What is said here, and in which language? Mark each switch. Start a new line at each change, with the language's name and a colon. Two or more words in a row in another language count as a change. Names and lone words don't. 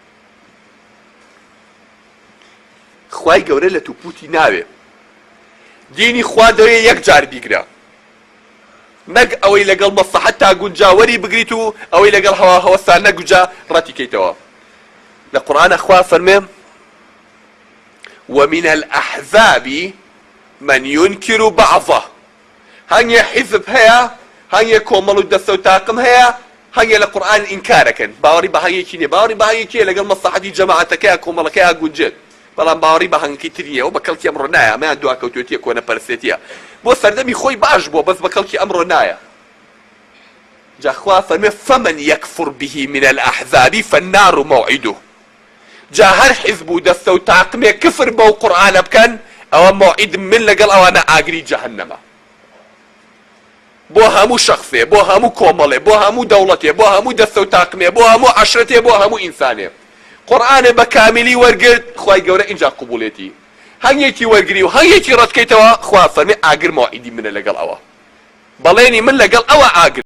Central Kurdish: خوای گەورە لە تووپوتی ناوێ دینی خوا دەوێ یەک جار بیگرە نەک ئەوەی لەگەڵ مەسلحەت تا گونجاوەری بگریت و ئەوەی لەگەڵ هەوا هەوەسان نەگونجا ڕەتی کەیتەوە لە قورئانە خوا فەرمێ
Arabic: ومن الأحزاب من ينكر بعضه
Central Kurdish: هەنگێ حیزب هەیە هەنگێ کۆمەڵ و دەستە و تاقم هەیە هەنگێ لە قورئان ئینکارەکەن باوەڕی بە هەنگێکی نییە باوەڕی بە هەنگێکیە لەگەڵ مەسلحەتی جەماعەتەکەیە کۆمەڵەکەیە گونجێت بەڵام باوەڕی بە هەنگێکی تریە و بە کەڵکی ئەمڕۆ نایە ئەمەیان دواکەوتوێتیە کۆنەپەرستێتیە بۆ سەردەمی خۆی باش بووە بەس بە کەڵکی ئەمڕۆ نایە جا خوا فەرمێ
Arabic: فمن يكفر به من الأحزاب فالنار موعده
Central Kurdish: جا هەر حیزب و دەستە و تاقمێ کفر بەو قورئانە بکەن ئەوە موعید من لەگەڵ ئەوانە ئاگری جەهەنەمە بۆ هەموو شەخصێ بۆ هەموو کۆمەڵێ بۆ هەموو دەوڵەتێ بۆ هەموو دەستە و تاقمێ بۆ هەموو عەشرەتێ بۆ هەموو ئینسانێ قورئانێ بە کاملی وەرگرت خوای گەورە ئینجا قبوڵێتی هەنگێکی وەرگری و هەنگێکی ڕەتکەیتەوە خوا فەرمێ ئاگر موعیدی منە لەگەڵ ئەوە بەڵێنی من لەگەڵ ئەوە ئاگر